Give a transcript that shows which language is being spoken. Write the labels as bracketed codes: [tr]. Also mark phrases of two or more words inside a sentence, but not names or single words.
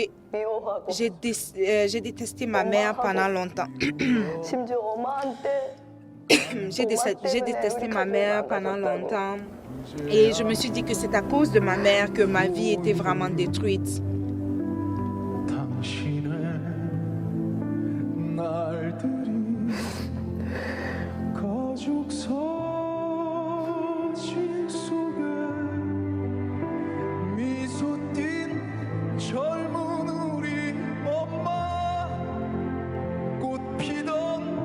[ko] 미워하고 [fr] J'ai détesté ma mère pendant longtemps. [ko] 심지어 엄마한테 [fr] J'ai détesté ma mère pendant longtemps. Et je me suis dit que c'est à cause de ma mère que ma vie était vraiment détruite. [ko] 당신의 날들이 가족 사진 속에 미소 띤 젊은 우리 엄마 꽃 피던